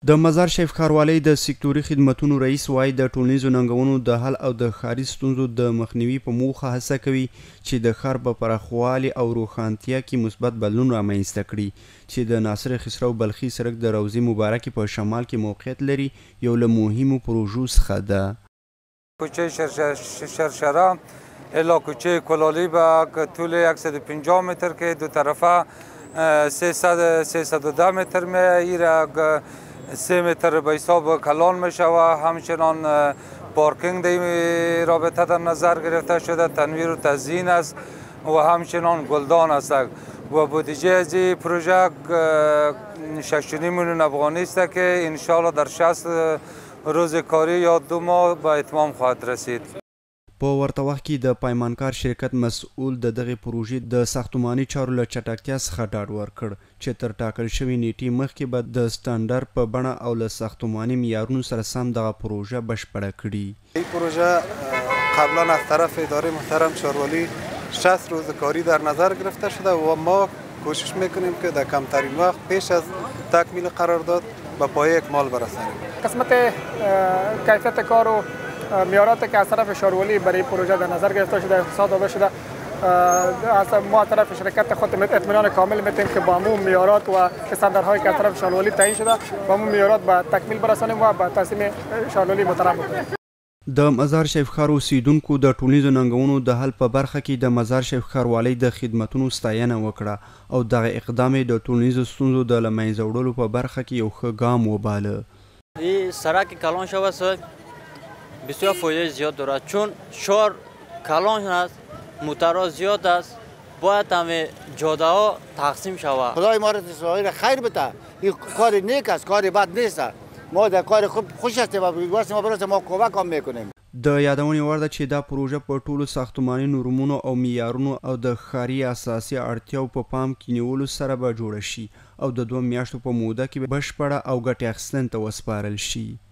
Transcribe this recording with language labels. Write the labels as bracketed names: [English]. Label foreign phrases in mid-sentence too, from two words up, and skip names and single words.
[Pashto] د مزار شریف ښاروالۍ د سکتوري خدمتونو رئیس وایي د ټولنیزو ننګونو د حل او د ښاري ستونزو د مخنیوي په موخه هڅه کوي چې د ښار په پراخوالي او روښانتیا کې مثبت بدلون رامنځته کړي چې د ناصر خسرو بلخي سړک د روضې مبارکې په شمال کې موقعیت لري یو له مهمو پروژو څخه ده. [Persian] کوچه شرشره الا کوچه کلالی به طول 150 متر که دو طرفه 310 متر میره 3 متر به حساب کلان می شود. همچنان پارکینگ در رابطه در نظر گرفته شده، تنویر و تزیین است و همچنان گلدان است و بودجه از این پروژه 6.5 میلیون افغانی است که انشاءالله در 60 روز کاری یا 2 ماه به اتمام خواهد رسید. [Pashto] په ورته وخت کې د پیمانکار شرکت مسؤل د دغې پروژې د ساختماني چارو له چټکتیا څخه ډاډ ورکړ چې تر ټاکل شوې نیټې مخکې به د سټنډرډ په بڼه او له ساختماني معیارونو سره سم دغه پروژه بشپړه کړي. [Persian] این پروژه قبلا از طرف اداره محترم شاروالی 60 روز کاری در نظر گرفته شده و ما کوشش میکنیم که در کمترین وقت پیش از تکمیل قرارداد به پایه اکمال برسانیم. قسمت کیفیت کار و معیارات که از طرف شاروالی برای پروژه در نظر گرفته شده صادر شده، از ما از طرف شرکت خود اطمینان کامل میتیم که با همون معیارات و استانداردهایی که از طرف شاروالی تعیین شده با همون معیارات به تکمیل برسانیم و به تصمیم شاروالی محترم بکنیم. [Pashto] د مزار شریف ښار اوسیدونکو د ټولنیزو ننګونو د حل په برخه کې د مزار شریف ښاروالۍ د خدمتونو ستاینه وکړه او دغه اقدام یې د ټولنیزو ستونزو د له منځه وړلو په برخه کې یو ښه ګام وباله. [Persian] این سرک کلان شود بسیار فایده زیاد دارد چون شهر کلان است، موترها زیاد است، باید همه جاده ها تقسیم شود. خدای ما را خیر بده، این کار نیک است، کار بد نیست. ما در کار خوش هستیم و ما برای ما کمک هم میکنیم. [Pashto] د یادونې وړ ده چې دا پروژه په ټولو ساختماني نورمونو او معیارونو او د ښاري اساسي اړتیاو په پام کې نیولو سره به جوړه شي او د 2 میاشتو په موده کې بشپړه او ګټې اخیستنې ته وسپارل شي.